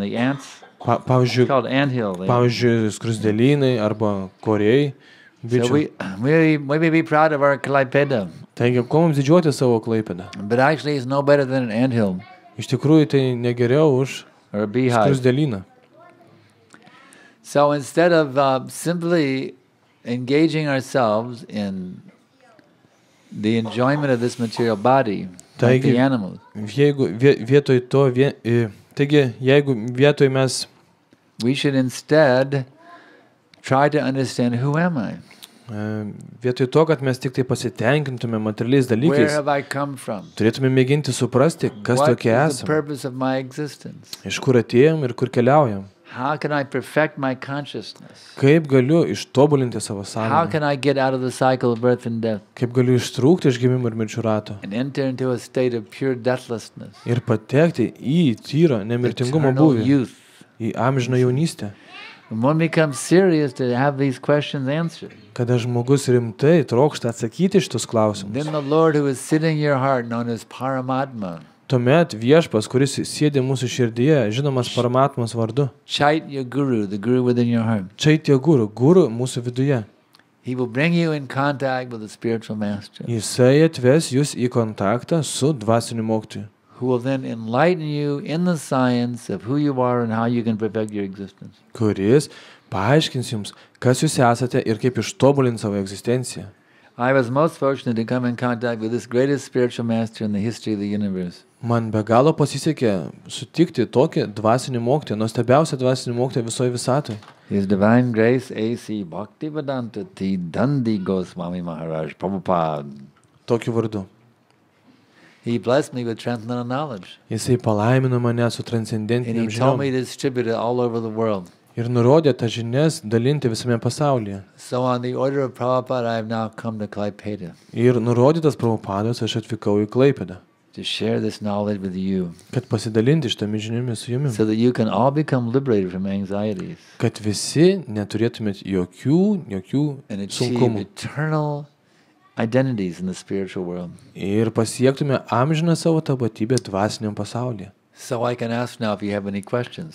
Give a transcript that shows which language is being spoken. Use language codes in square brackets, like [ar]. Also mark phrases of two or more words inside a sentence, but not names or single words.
[en] The ants, [lt] Pavyzdžiui, [en] called anthill. [lt] skrusdelynai arba koriai. [en] So [lt] Bičių. [en] we be proud of our Klaipėda, [lt] Taigi, ko mums didžiuoti savo Klaipėdą? [en] but actually it's no better than an anthill [lt] Iš tikrųjų, tai negeriau už [en] or a beehive. [lt] skrusdelyną. [en] So instead of simply engaging ourselves in the enjoyment of this material body, like the animals, [lt] Jeigu vietoj to, taigi, jeigu vietoj mes [en] we should instead try to understand, who am I? [lt] vietoj to, kad mes tik tai pasitenkintume materialiais [en] Where [lt] dalykais, [en] have I come from? [lt] turėtume mėginti suprasti, kas [en] What [lt] tokie [en] is the [lt] esame, [en] purpose of my existence? [lt] iš kur atėjom ir kur keliaujam. [en] How can I perfect my consciousness? [lt] Kaip galiu ištobulinti savo [en] How [lt] sąmonę, [en] can I get out of the cycle of birth and death [lt] kaip galiu ištrūkti iš gimimo ir mirčių rato [en] and enter into a state of pure deathlessness, [lt] ir patekti į tyro nemirtingumo [en] eternal [lt] būvį, [en] youth? [lt] į amžiną jaunystę. [en] And one becomes serious to have these questions answered. [lt] Kada žmogus rimtai trokšta atsakyti šitus klausimus, [en] Then the Lord who is sitting in your heart, known as Paramatma, [lt] tuomet viešpas, kuris sėdi mūsų širdyje, žinomas Paramatmos vardu, [en] Chaitya Guru, the Guru within your heart, [lt] Chaitya Guru, guru mūsų viduje, [en] he will bring you in contact with the spiritual master, [lt] jisai atves jūs į kontaktą su dvasiniu mokytoju, [en] who will then enlighten you in the science of who you are and how you can perfect your existence. [lt] kuris paaiškins jums, kas jūs esate ir kaip ištobulinti savo egzistenciją. [en] I was most fortunate to come in contact with this greatest spiritual master in the history of the universe. [lt] Man be galo pasisekė sutikti tokį dvasinį mokytoją, nuostabiausią dvasinį mokytoją visoje visatoje. His Divine Grace A.C. Bhaktivedanta T. Dandi Goswami Maharaj Prabhupada. Tokiu vardu. [en] He blessed me with transcendental knowledge. [lt] Jisai palaimino mane su [en] And [lt] transcendentiniam [en] he told me [lt] žiniom [en] to distribute it all over the world. [lt] ir nurodė tas žinias dalinti visame pasaulyje. [en] So on the order of Prabhupada, I have now come to Klaipėda [lt] Ir nurodytas Prabhupados aš atvykau į Klaipėdą, [en] to share this knowledge with you, [lt] kad pasidalinti šitomis žiniomis su jumis, [en] so that you can all become liberated from anxieties [lt] kad visi neturėtumėt jokių [en] and achieve [lt] sunkumų [en] eternal identities in the spiritual world. [lt] ir pasiektume amžiną savo tapatybę dvasiniam pasaulyje. [en] So I can ask now if you have any questions.